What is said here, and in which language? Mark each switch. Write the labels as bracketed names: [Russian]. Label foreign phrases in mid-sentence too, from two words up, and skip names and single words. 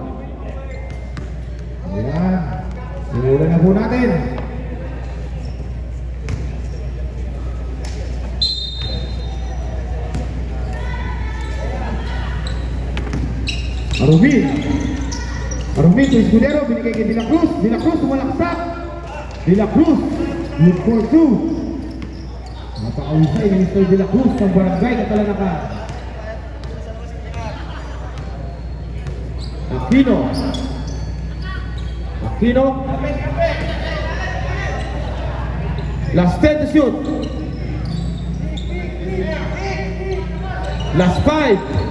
[Filipino] Ayan. Simulan na po natin. Arubin. Arubin to Escudero, binigay kay De La Cruz. De La Cruz, tumalaksak. De La Cruz, [English] good for 2. [Filipino] Napakausay ni Mr. De La Cruz ng barangay na Talanaka. Aquino. [English] Aquino. Last 10 to shoot. Last 5.